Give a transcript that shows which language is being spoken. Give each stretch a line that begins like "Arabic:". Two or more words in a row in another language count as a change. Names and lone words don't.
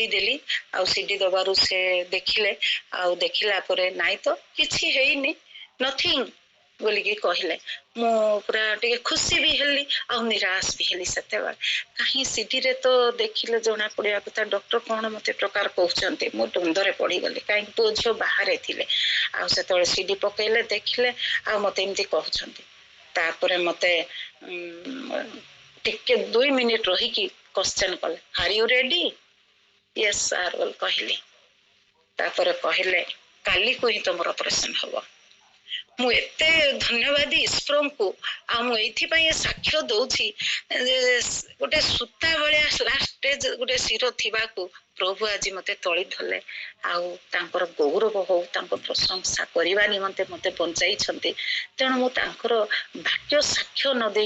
Odia: ଦେଲି ଆ ସିଡି ଦବାରୁ ସେ ଦେଖିଲେ ଆ ଦେଖିଲା ପରେ ନାହିଁ ତ କିଛି ହେଇନି नथिंग ବୋଲି କି କହିଲେ ମୁଁ ପୂରା ଟିକେ ଖୁସି ଭି ହେଲି ଆ ନିରାଶ ଭି ହେଲି ସାତ ବାର କହିଁ ସିଟି ରେ ତ ଦେଖିଲେ ଜଣା ପଡ଼ିଆ କଥା ଡାକ୍ତର କୁ ମତେ ପ୍ରକାର କହୁଛନ୍ତି ମୁଁ ଡରରେ ପଡ଼ି ଗଲି କାଇଁ ତ ଯୋ ବାହାର ଥିଲେ ଆ ସେ ତଳେ ସିଡି ପକେଇଲେ ଦେଖିଲେ ଆ ମତେ ଏମିତି କହୁଛନ୍ତି ତାପରେ ମତେ ଟିକେ 2 ମିନିଟ ରହି କି क्वेश्चन କଲେ
English: are you ready yes sir
Odia: ବୋଲି କହିଲି ତାପରେ କହିଲେ କାଲି କୁ ହିଁ ତମର ଅପରେସନ ହବ ମୁଁ ଏତେ ଧନ୍ୟବାଦୀ ଈଶ୍ୱର କୁ ଆ ମୁଁ ଏଥି ପାଇଁ ସାକ୍ଷ୍ୟ ଦଉଛି ଗୋଟେ ସୁତା ବଳିଆ
English: last stage
Odia: ଗୋଟେ ସିରୋ ଥିବା କୁ ପ୍ରଭୁ ଆଜି ମତେ ତୋଳି ଧରିଲେ ଆ ତାଙ୍କର ଗୌରବ ହେଉ ତାଙ୍କୁ ପ୍ରଶଂସା କରିବା ନିମନ୍ତେ ମତେ ବଞ୍ଚାଇ ଛନ୍ତି ତେଣୁ ମୁଁ ତାଙ୍କର ଭାଗ୍ୟ ସାକ୍ଷ୍ୟ ନ ଦେ